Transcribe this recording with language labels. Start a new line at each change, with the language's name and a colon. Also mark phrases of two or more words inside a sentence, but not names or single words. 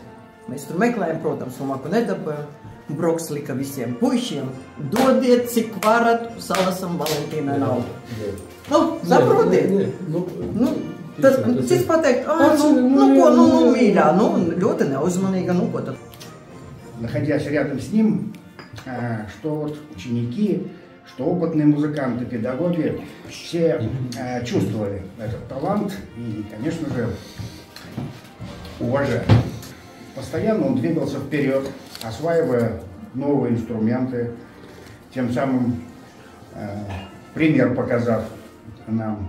Latvian: Mēs tur meklējam, protams, un nedabājam. Broks lika visiem puišiem, dodiet, cik varat, salasam Valentīnai naudu. Saprotiet? Cits pateikt, mīļā, ļoti neuzmanīga, ko tad?
Russian: Находясь рядом с ним, что вот ученики, что опытные музыканты, педагоги, все чувствовали этот талант и, конечно же, уважали. Постоянно он двигался вперед, осваивая новые инструменты, тем самым пример показав нам.